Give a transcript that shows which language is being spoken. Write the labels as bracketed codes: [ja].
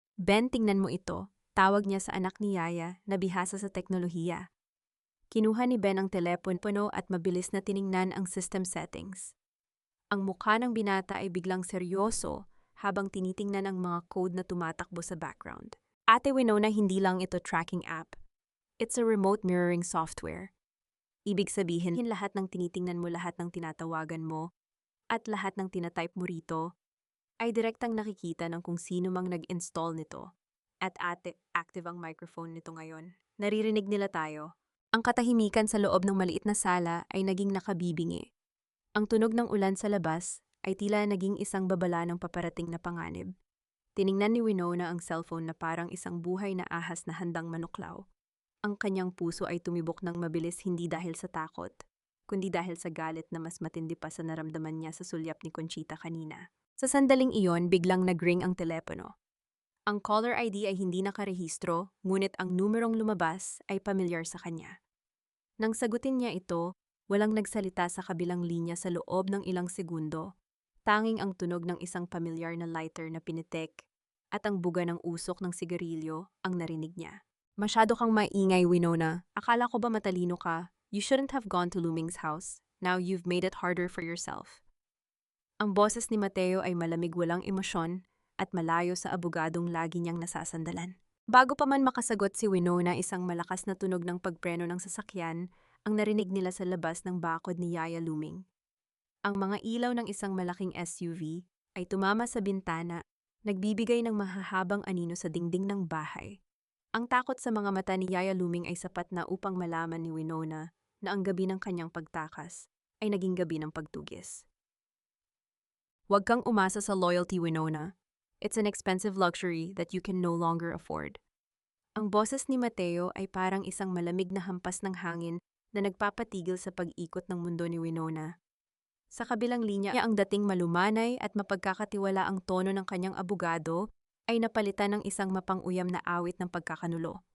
[tl] Ben, tingnan mo ito, tawag niya sa anak ni Yaya na bihasa sa teknolohiya. Kinuha ni Ben ang telepono at mabilis na tiningnan ang system settings. Ang mukha ng binata ay biglang seryoso habang tinitingnan ang mga code na tumatakbo sa background. Ate Winona, hindi lang ito tracking app. [en] It's a remote mirroring software. [tl] Ibig sabihin, lahat ng tinitingnan mo, lahat ng tinatawagan mo, at lahat ng tinatype mo rito, ay direktang nakikita ng kung sino mang nag-install nito. At active ang microphone nito ngayon. Naririnig nila tayo. Ang katahimikan sa loob ng maliit na sala ay naging nakabibingi. Ang tunog ng ulan sa labas ay tila naging isang babala ng paparating na panganib. Tiningnan ni Winona ang cellphone na parang isang buhay na ahas na handang manuklaw. Ang kanyang puso ay tumibok ng mabilis, hindi dahil sa takot, kundi dahil sa galit na mas matindi pa sa naramdaman niya sa sulyap ni Conchita kanina. Sa sandaling iyon, biglang nag-ring ang telepono. Ang caller ID ay hindi nakarehistro, ngunit ang numerong lumabas ay pamilyar sa kanya. Nang sagutin niya ito, walang nagsalita sa kabilang linya sa loob ng ilang segundo. Tanging ang tunog ng isang pamilyar na lighter na pinitik at ang buga ng usok ng sigarilyo ang narinig niya. Masyado kang maingay, Winona. Akala ko ba matalino ka? [en] You shouldn't have gone to Luming's house. Now you've made it harder for yourself. [tl] Ang boses ni Mateo ay malamig, walang emosyon at malayo sa abogadong lagi niyang nasasandalan. Bago pa man makasagot si Winona, isang malakas na tunog ng pagpreno ng sasakyan ang narinig nila sa labas ng bakod ni Yaya Luming. Ang mga ilaw ng isang malaking SUV ay tumama sa bintana, nagbibigay ng mahahabang anino sa dingding ng bahay. Ang takot sa mga mata ni Yaya Luming ay sapat na upang malaman ni Winona na ang gabi ng kanyang pagtakas ay naging gabi ng pagtugis. Huwag kang umasa sa loyalty, Winona. [en] It's an expensive luxury that you can no longer afford. [tl] Ang boses ni Mateo ay parang isang malamig na hampas ng hangin na nagpapatigil sa pag-ikot ng mundo ni Winona. Sa kabilang linya, ang dating malumanay at mapagkakatiwala ang tono ng kanyang abogado ay napalitan ng isang mapang-uyam na awit ng pagkakanulo.